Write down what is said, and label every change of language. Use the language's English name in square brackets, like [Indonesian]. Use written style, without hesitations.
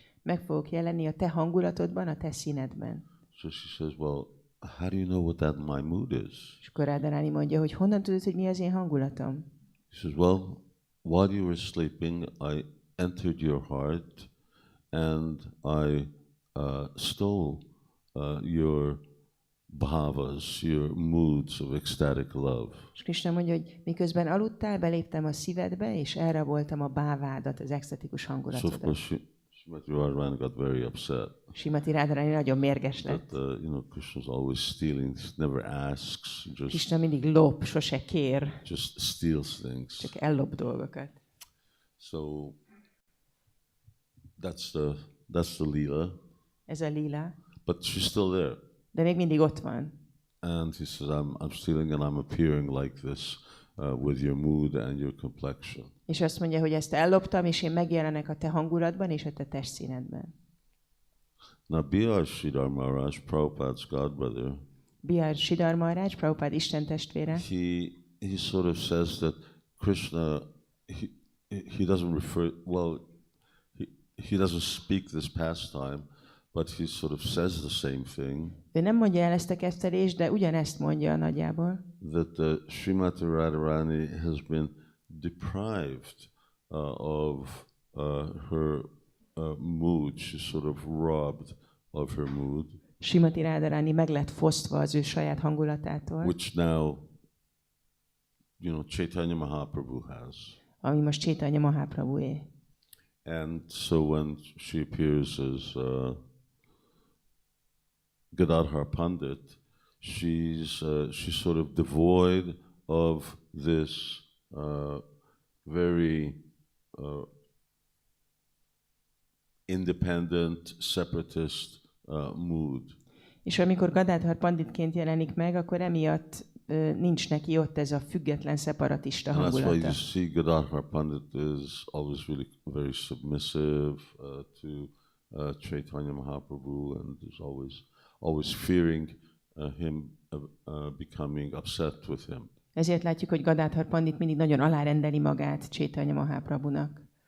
[Hungarian] Meg fogok jelenni a te hangulatodban, a te színedben. [English] So she says, "Well, how do you know what that my mood is?" [Hungarian] És akkor Radharani mondja, hogy honnan tudod, hogy mi az én hangulatom? [English] He says, "Well, while you were sleeping, I entered your heart and I stole your bhavas, your moods of ecstatic love." [Hungarian] És Krishna mondja, hogy miközben aludtál, beléptem a szívedbe, és elraboltam a bávádat, az extatikus [English] So of [Hungarian] hangulatodat. [English] course Srimati Radharani got very upset. [Hungarian] Srimati Radharani nagyon mérges lett. [English] That Krishna's always stealing, never asks, [Hungarian] Krishna mindig lop, sose kér, [English] just steals things. [Hungarian] csak ellop dolgokat. [English] So that's the lila. [Hungarian] Ez a lila. [English] But she's still there. [Hungarian] De még mindig ott van. [English] And he says, I'm stealing and I'm appearing like this with your mood and your complexion. [Hungarian] És azt mondja, hogy ezt elloptam, és én megjelenek a te hangulatban és a te testszínedben. [English] Now, B.R. Sridhar Maharaj, Prabhupada's godbrother, [Hungarian] B.R. Sridhar Maharāja, Prabhupád Isten testvére, [English] he sort of says that Krishna, he doesn't refer, well, he doesn't speak this pastime, but he sort of says the same thing. [Hungarian] ő nem mondja el ezt a kettelést, de ugyanezt mondja nagyjából. [English] That Srimati Radharani has been deprived of her mood. She's sort of robbed of her mood. [Hungarian] Srimati Radharani meg lett fosztva az ő saját hangulatától, [English] Which now, Caitanya Mahaprabhu has. [Hungarian] ami most Caitanya Mahaprabhué. [English] And so when she appears as Gadadhar Pandit, she's sort of devoid of this very independent, separatist mood. [Hungarian] És amikor Gadadhar Panditként jelenik meg, akkor emiatt nincs neki ott ez a független, szeparatista [English] And that's why you [Hungarian] hangulata. [English] see Gadadhar Pandit is always really very submissive to Caitanya Mahaprabhu, and is always fearing him becoming upset with him. [Hungarian] Ezért látjuk, hogy Gadadhar Pandit mindig nagyon alárendeli magát Caitanya Mahaprabhunak.